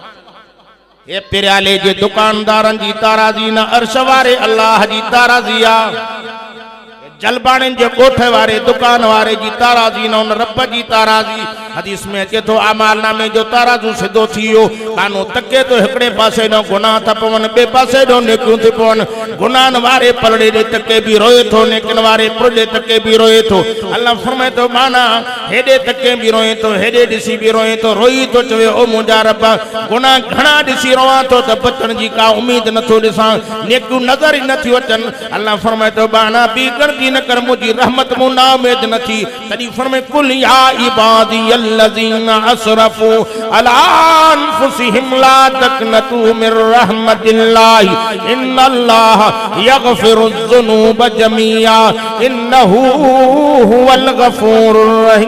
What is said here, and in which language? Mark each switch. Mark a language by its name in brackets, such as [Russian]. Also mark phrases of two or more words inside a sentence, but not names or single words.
[Sindhi] ये पिराले जे दुकानदारन जी ताराज़ी न अर्श वारे अल्लाह जी ताराज़ी आ। जलबाणन जे कोठ वारे दुकान वारे जी ताराज़ी न उन रब जी ताराज़ी। हदीस में अचे तो आमाल नामे जो ताराज़ू सिधो थी वियो, कानो तके तो हिकड़े पासे नो गुनाह था पवन, बे पासे नो नेकियूं थी पवन। गुनाहन वारे पलड़े दे तके भी रोए थो, नेकिन वारे पुरले तके भी रोए थो। अल्लाह फरमाए तो माना हेडे तके भी रोए थो, हेडे ॾिसी भी रोए थो, रोई तो चवे ओ मुंहिंजा रब गुनाह घणा ॾिसी रोवां थो त बचण जी का उम्मीद नथो ॾिसां, नेकियूं नज़र ई नथियूं अचनि। अल्लाह फरमाए तो बाना बि गणती न कर, मुझी रहमत मु ना उम्मीद न थी। तॾहिं फरमाए [Arabic] قل يا عبادي الذين أسرفوا على أنفسهم لا تقنطوا من رحمة الله إن الله يغفر الذنوب جميعا إنه هو الغفور الرحيم.